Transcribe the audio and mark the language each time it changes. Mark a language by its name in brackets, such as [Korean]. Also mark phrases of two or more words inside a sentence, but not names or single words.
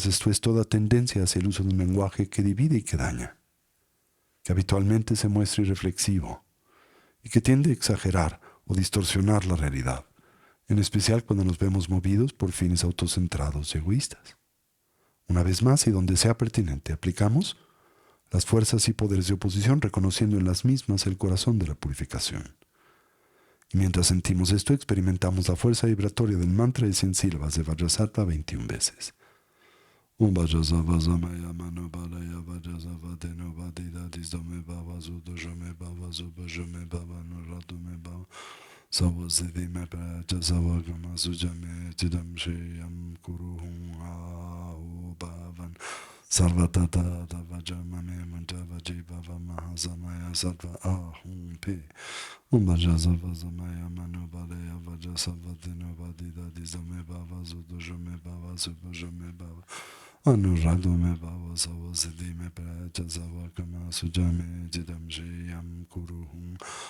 [Spanish] Esto es toda tendencia hacia el uso de un lenguaje que divide y que daña, que habitualmente se muestra irreflexivo y que tiende a exagerar o distorsionar la realidad, en especial cuando nos vemos movidos por fines autocentrados y egoístas. Una vez más, y donde sea pertinente, aplicamos las fuerzas y poderes de oposición, reconociendo en las mismas el corazón de la purificación. Y mientras sentimos esto, experimentamos la fuerza vibratoria del mantra de 100 sílabas de Vajrasattva 21 veces. [Sanskrit] Om Vajrasavastamaya Manubalaya Vajrasavadeno Vadida Dizdome Bhava Sudojome Bhava Subhajome Bhava Nuratume Bhava Savasiddhime Praja Savagama Sujame Chidam Shriyam Kuruhum Ahu Bhavan Sarvatata Vajamame Mantavaji Bhava Mahasamaya Sattva Ahum Pe Om Vajrasavastamaya Manubalaya Vajrasavadeno Vadida Dizdome Bhava Sudojome Bhava Subhajome Bhava Anuradome Bhava Savasiddhime Praja Savagama Sujame Chidam Shriyam Kuruhum